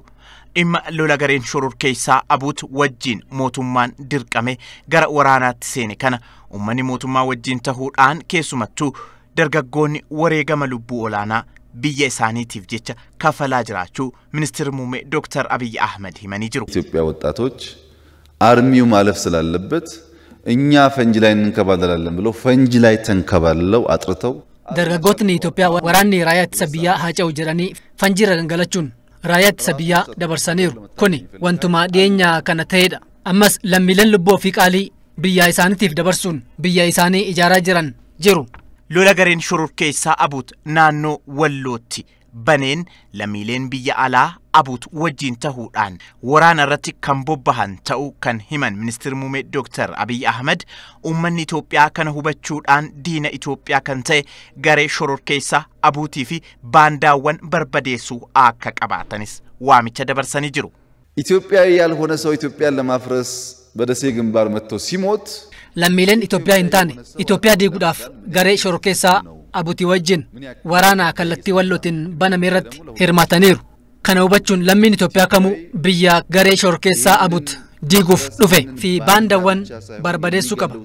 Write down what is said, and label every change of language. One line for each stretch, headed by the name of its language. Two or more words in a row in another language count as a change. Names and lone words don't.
Oromo: Dhimma lola gareen shororkeessaa abuut wajjin mootummaan dirqame gara waraanaatti seene kana uummanni mootummaa wajjin ta'uudhaan keessumattuu dargaggoonni wareegama lubbuu olaanaa biyya isaaniitiif jecha kafalaa jiraachuu ministeerri muummee Dr. Abiy Ahmed himanii jiru.
Amharic: ኢትዮጵያ ወጣቶች አርሚው ማለፍ ስላለበት እኛ ፈንጅ ላይ እንከባለላለን ብለው ፈንጅ ላይ ተንከባለለው አጥርተው
Oromo: dargaggootni Itoophiyaa waraanni raayyaa ittisa biyyaa haaca'u jedhanii fanjiirra gangalachuun raayyaa ittisa biyyaa dabarsaniiru. Kuni wantuma dhiyeenya kana ta'edha. Ammas lammiileen lubbuu ofii qaalii biyya isaaniitiif dabarsuun biyya isaanii ijaaraa jiran jiru. Lola gareen shororkeessaa abuut naannoo Wallootti baneen lammiileen biyya alaa abuut wajjin ta'uudhaan waraana irratti kan bobbahan ta'uu kan himan ministeerri muummee Dr. Abiy Ahmed uummanni Itoophiyaa kana hubachuudhaan diina Itoophiyaa kan ta'e garee shororkeessaa abuutii fi baandaawwan barbadeessuu akka qabaatanis waamicha dabarsanii jiru.
Amharic: ኢትዮጵያዊ ያልሆነ ሰው ኢትዮጵያን ለማፍረስ በደሴ ግንባር መጥቶ ሲሞት
Oromo: lammiileen Itoophiyaa hin taane Itoophiyaa diiguudhaaf garee shororkeessaa abuutii wajjin waraana kallattii Wallootiin baname irratti hirmaataniiru. Kana hubachuun lammiin Itoophiyaa kamuu biyya garee shororkeessaa abuut diiguuf dhufe fi baandaawwan barbadeessuu qaba.